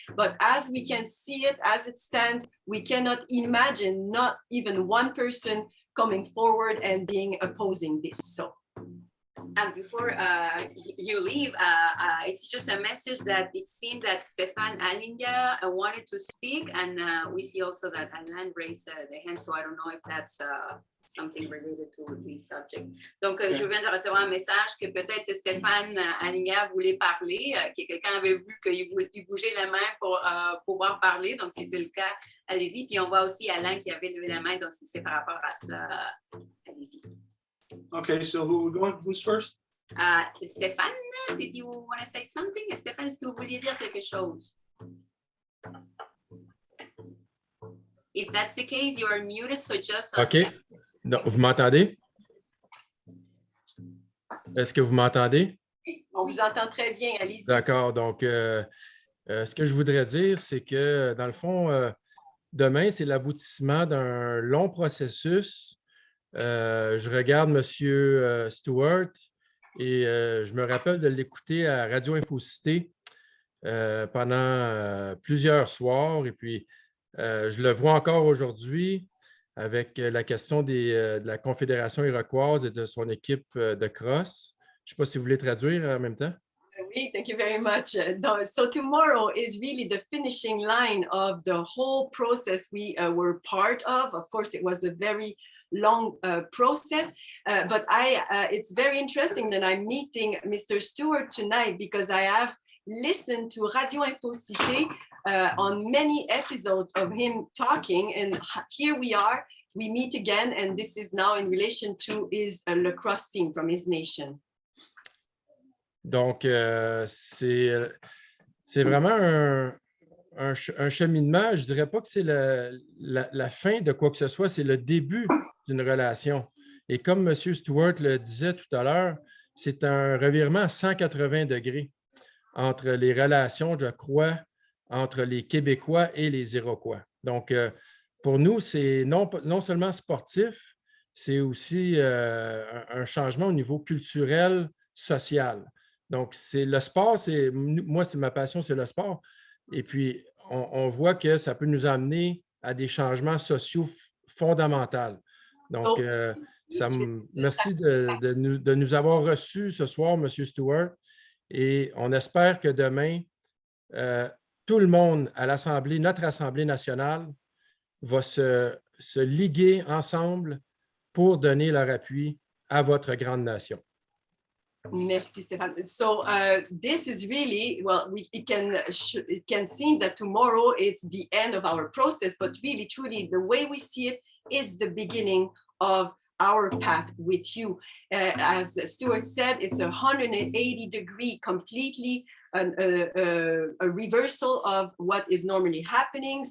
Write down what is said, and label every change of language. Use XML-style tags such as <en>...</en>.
<en>But as we can see it, as it stands, we cannot imagine not even one person coming forward and being opposing this. So. Before you leave, it's just a message that it seemed that Stéphane Allinger wanted to speak, and we see also that Alain raised the hand, so I don't know if that's something related to this subject.</en> <fr>Donc, je viens de recevoir un message que peut-être Stéphane Allinger voulait parler, que quelqu'un avait vu qu'il bougeait la main pour pouvoir parler, donc si c'est le cas, allez-y. Puis on voit aussi Alain qui avait levé la main, donc si c'est par rapport à ça, allez-y.</fr> <en>Okay, so who's first? Stéphane, did you want to say something?</en> <fr>Stéphane, est-ce que vous vouliez dire quelque chose?</fr> <en>If that's the case, you are muted, so just...</en> <fr>OK. Donc, vous m'entendez? Est-ce que vous m'entendez? On vous entend très bien, allez-y. D'accord. Donc, ce que je voudrais dire, c'est que, dans le fond, demain, c'est l'aboutissement d'un long processus. Je regarde M. Stewart et je me rappelle de l'écouter à Radio Infocité pendant plusieurs soirs. Et puis, je le vois encore aujourd'hui avec la question de la Confédération iroquoise et de son équipe de cross. Je ne sais pas si vous voulez traduire en même temps.</fr> <en>Oui, thank you very much. So tomorrow is really the finishing line of the whole process we were part of. Of course, it was a very long process, but it's very interesting that I'm meeting Mr. Stewart tonight because I have listened to Radio Infocité on many episodes of him talking, and here we are, we meet again, and this is now in relation to his lacrosse team from his nation.</en> <fr>Donc, c'est vraiment un cheminement. Je ne dirais pas que c'est la fin de quoi que ce soit, c'est le début d'une relation. Et comme M. Stewart le disait tout à l'heure, c'est un revirement à 180 degrés entre les relations, je crois, entre les Québécois et les Iroquois. Donc, pour nous, c'est non seulement sportif, c'est aussi un changement au niveau culturel, social. Donc, c'est le sport, moi, c'est ma passion, c'est le sport. Et puis, on voit que ça peut nous amener à des changements sociaux fondamentaux. Donc, merci de nous avoir reçus ce soir, M. Stewart. Et on espère que demain, tout le monde à l'Assemblée, notre Assemblée nationale, va se liguer ensemble pour donner leur appui à votre grande nation. Merci, Stéphane.</fr> <en>So this is really, well, it can seem that tomorrow it's the end of our process, but really, truly, the way we see it is the beginning of our path with you. As Stuart said, it's a 180-degree, completely a reversal of what is normally happening.</en>